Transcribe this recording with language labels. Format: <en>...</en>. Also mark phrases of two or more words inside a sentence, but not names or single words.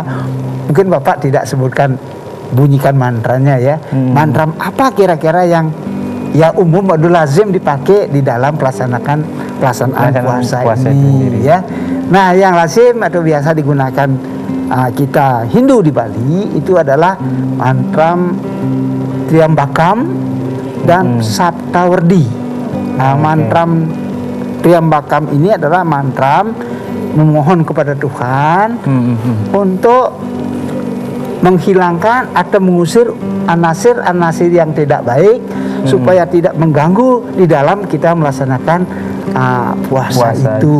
<id>Mungkin Bapak tidak sebutkan, bunyikan mantranya ya. Mantra apa kira-kira yang umum atau lazim dipakai di dalam pelaksanaan puasa ini ya. Nah, yang lazim atau biasa digunakan kita Hindu di Bali itu adalah mantram Triambakam dan Saptawardi. Nah, mantram Triambakam ini adalah mantram memohon kepada Tuhan untuk menghilangkan atau mengusir anasir-anasir yang tidak baik supaya tidak mengganggu di dalam kita melaksanakan puasa itu.</id>